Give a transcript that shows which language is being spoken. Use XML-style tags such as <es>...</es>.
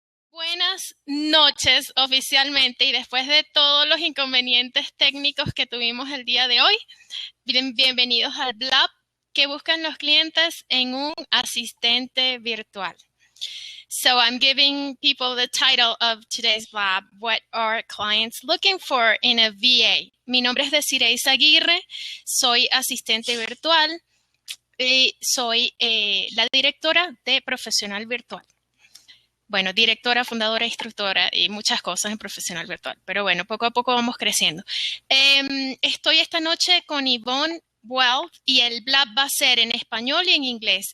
<es>Buenas noches oficialmente y después de todos los inconvenientes técnicos que tuvimos el día de hoy, bienvenidos al Blab que buscan los clientes en un asistente virtual.</es> <en>So I'm giving people the title of today's Blab, what are clients looking for in a VA?</en> <es>Mi nombre es Dessire Izaguirre, soy asistente virtual y soy la directora de Profesional Virtual. Bueno, directora, fundadora, instructora y muchas cosas en Profesional Virtual. Pero bueno, poco a poco vamos creciendo. Estoy esta noche con Yvonne Weld y el Blab va a ser en español y en inglés.</es>